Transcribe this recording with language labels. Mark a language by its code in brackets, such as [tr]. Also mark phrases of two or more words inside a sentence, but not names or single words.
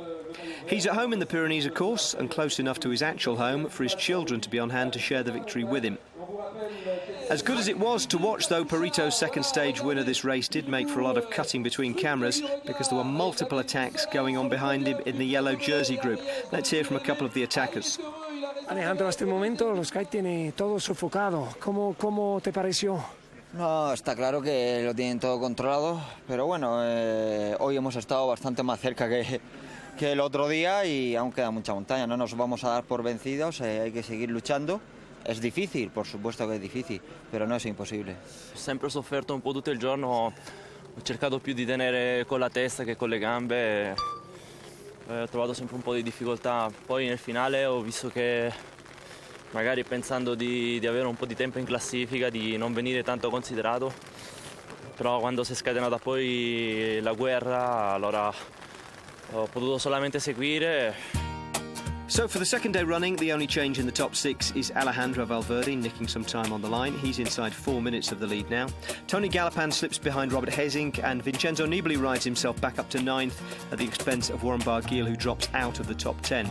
[en] He's at home in the Pyrenees, of course, and close enough to his actual home for his children to be on hand to share the victory with him. As good as it was to watch, though, Perito's 2nd stage win of this race did make for a lot of cutting between cameras, because there were multiple attacks going on behind him in the yellow jersey group. Let's hear from a couple of the attackers. [es] Alejandro, hasta el momento los Sky tiene todo sofocado. ¿Cómo te pareció? No, está claro que lo tienen todo controlado, pero bueno, hoy hemos estado bastante más cerca que el otro día, y aún queda mucha montaña. No nos vamos a dar por vencidos, hay que seguir luchando. [it] Es difficile, [es] por supuesto [it] che è difficile, però non è impossibile. Ho sempre sofferto un po' tutto il giorno, ho cercato più di tenere con la testa che con le gambe, ho trovato sempre un po' di difficoltà. Poi nel finale ho visto che, magari pensando di avere un po' di tempo in classifica, di non venire tanto considerato, però quando si è scatenata poi la guerra, allora ho potuto solamente seguire. [en] So for the 2nd day running, the only change in the top 6 is Alejandro Valverde nicking some time on the line. He's inside 4 minutes of the lead now. Tony Galopin slips behind Robert Hessing, and Vincenzo Nibali rides himself back up to 9th at the expense of Warren Barguil, who drops out of the top 10.